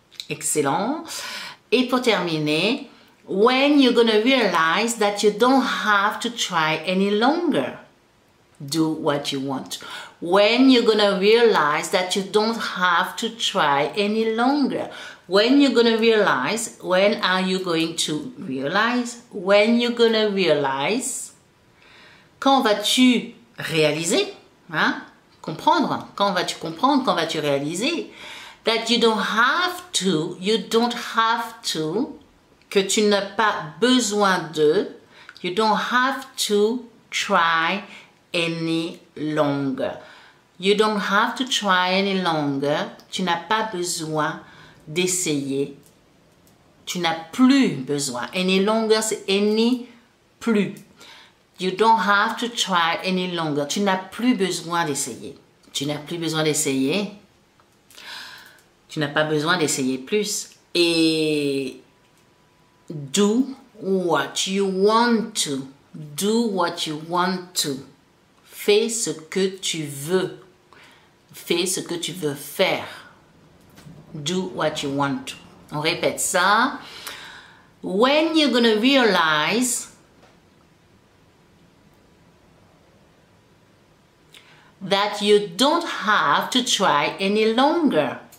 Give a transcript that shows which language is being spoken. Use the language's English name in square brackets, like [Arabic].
[English] Excellent. [French] Et pour terminer, [English] when you're gonna realize that you don't have to try any longer, do what you want. When you're gonna realize that you don't have to try any longer. When you're gonna realize, when are you going to realize? When you're gonna realize, [French] quand vas-tu réaliser? Hein? Comprendre. Quand vas-tu comprendre? Quand vas-tu réaliser? [English] That you don't have to, [French] que tu n'as pas besoin de, [English] you don't have to try any longer. You don't have to try any longer. [French] Tu n'as pas besoin d'essayer. Tu n'as plus besoin. [English] Any longer, [French] c'est any plus. [English] You don't have to try any longer. [French] Tu n'as plus besoin d'essayer. Tu n'as plus besoin d'essayer. Tu n'as pas besoin d'essayer plus. [English] Et do what you want to. Do what you want to. [French] Fais ce que tu veux. Fais ce que tu veux faire. [English] Do what you want to. [French] On répète ça. [English] When you're gonna realize that you don't have to try any longer.